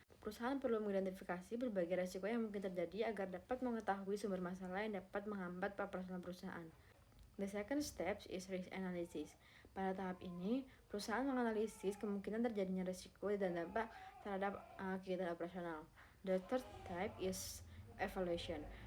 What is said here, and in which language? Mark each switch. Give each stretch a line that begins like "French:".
Indonesian: Perusahaan perlu mengidentifikasi berbagai risiko yang mungkin terjadi agar dapat mengetahui sumber masalah yang dapat menghambat operasional perusahaan.
English: The second step is risk analysis.
Indonesian: Pada tahap ini, perusahaan menganalisis kemungkinan terjadinya risiko dan dampak terhadap kegiatan operasional.
English: The third type is evaluation.